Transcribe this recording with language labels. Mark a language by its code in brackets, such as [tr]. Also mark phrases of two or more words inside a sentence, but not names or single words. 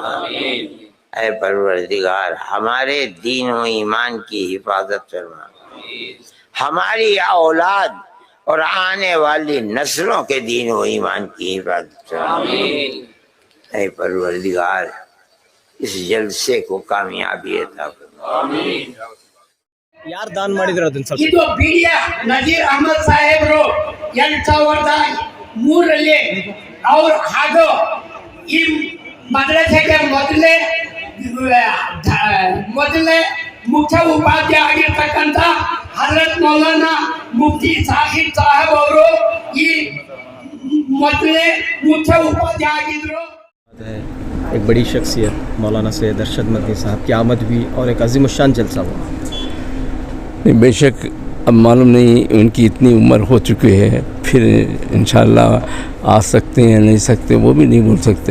[ur] اے پروردگار ہمارے دین و ایمان کی حفاظت فرما. ہماری اولاد اور آنے والی نسلوں کے دین و ایمان کی حفاظت فرما. اے پروردگار اس جلسے کو کامیابی عطا فرما. [kn] ಯಾರು ದಾನ ಮಾಡಿದ್ರು ಅದನ್ನ ಸ್ವಲ್ಪ ಇದು ಬಿಡಿಯ ನಜೀರ್ ಅಹಮದ್ ಸಾಹೇಬ್ರು 2003ರಲ್ಲಿ ಅವರು ಹಾಗೂ ಈ ಮದ್ರಸೆಗೆ ಮೊದಲೇ ಮುಖ್ಯ ಉಪಾಧ್ಯಾಯ ಆಗಿರ್ತಕ್ಕಂಥ ಹಜರತ್ ಮೌಲಾನಾ ಮುಫ್ತಿ ಸಾಹಿಬ್ ಸಾಹೇಬ್ ಅವರು ಈ ಮೊದಲೇ ಮುಖ್ಯ ಉಪಾಧ್ಯಾಯ ಆಗಿದ್ರು. [ur] ایک بڑی شخصیت مولانا سید ارشد مدنی صاحب کی آمد ہوئی اور ایک عظیم الشان جلسہ ہوا. بیشک اب معلوم نہیں ان کی اتنی عمر ہو چکی ہے، پھر انشاءاللہ آ سکتے ہیں نہیں سکتے وہ بھی نہیں بول سکتے.